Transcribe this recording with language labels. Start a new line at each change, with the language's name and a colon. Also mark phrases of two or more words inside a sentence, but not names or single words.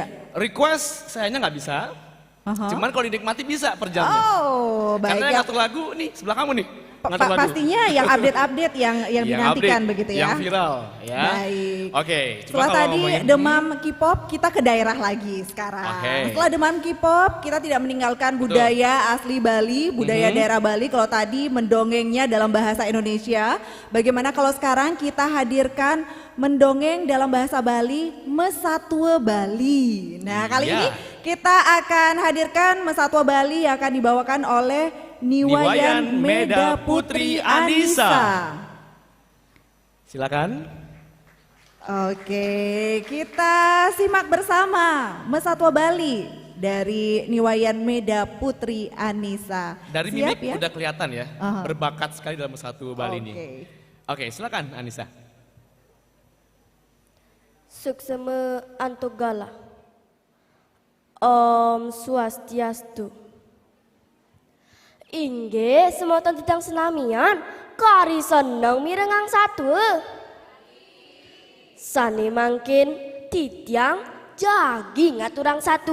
Indonesian: Request sayangnya nggak bisa. Cuman kalau dinikmati bisa per jamnya. Oh, baik. Karena yang ngatur lagu nih sebelah kamu nih. ngatur lagu. Pastinya yang update-update yang dinantikan update, begitu ya. Yang viral ya. Baik. Oke, Setelah tadi demam K-pop, kita ke daerah lagi sekarang. Oke. Setelah demam K-pop, kita tidak meninggalkan budaya asli Bali, budaya daerah Bali. Kalau tadi mendongengnya dalam bahasa Indonesia, bagaimana kalau sekarang kita hadirkan mendongeng dalam bahasa Bali, Mesatwa Bali. Nah, kali ini kita akan hadirkan Mesatwa Bali yang akan dibawakan oleh Niwayan Meda Putri Anissa. Silakan. Oke, kita simak bersama Mesatwa Bali dari Niwayan Meda Putri Anissa. Dari Siap, mimik udah kelihatan ya, berbakat sekali dalam Mesatwa Bali ini. Oke, silakan Anissa.
Balinese: Suksema Antogala. Om Swastiastu. Inggih semoten titang senamian kari seneng mirengang satu. Sane mangkin titiang jagi ngaturang satu.